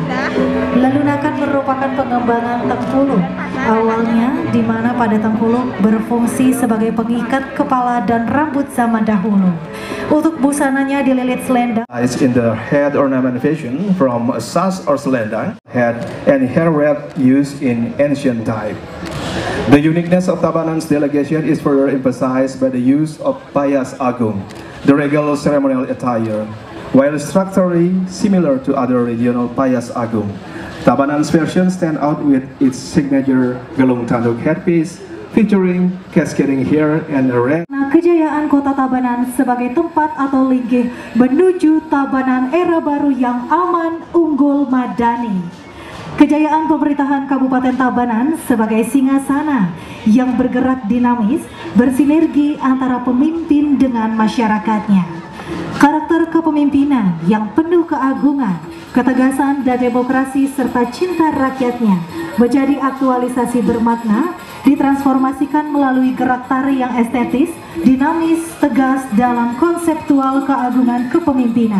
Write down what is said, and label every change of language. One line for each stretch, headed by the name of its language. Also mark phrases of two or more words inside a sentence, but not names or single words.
Indonesian: Lelunakan merupakan pengembangan Tengkuluk awalnya, di mana pada Tengkuluk berfungsi sebagai pengikat kepala dan rambut zaman dahulu. Untuk busananya dililit selendang.
English: In the head ornament fashion from a sash or selendang, head and hair wrap used in ancient time. The uniqueness of Tabanan's delegation is further emphasized by the use of payas agung, the regal ceremonial attire. While structurally similar to other regional payas agung, Tabanan's version stands out with its signature gelung tanduk headpiece, featuring cascading hair and a red.
Indonesian: Kejayaan kota Tabanan sebagai tempat atau linggih menuju Tabanan era baru yang aman, unggul, madani. Kejayaan pemerintahan Kabupaten Tabanan sebagai singgasana yang bergerak dinamis, bersinergi antara pemimpin dengan masyarakatnya. Karakter kepemimpinan yang penuh keagungan, ketegasan dan demokrasi serta cinta rakyatnya menjadi aktualisasi bermakna, ditransformasikan melalui gerak tari yang estetis, dinamis, tegas dalam konseptual keagungan kepemimpinan.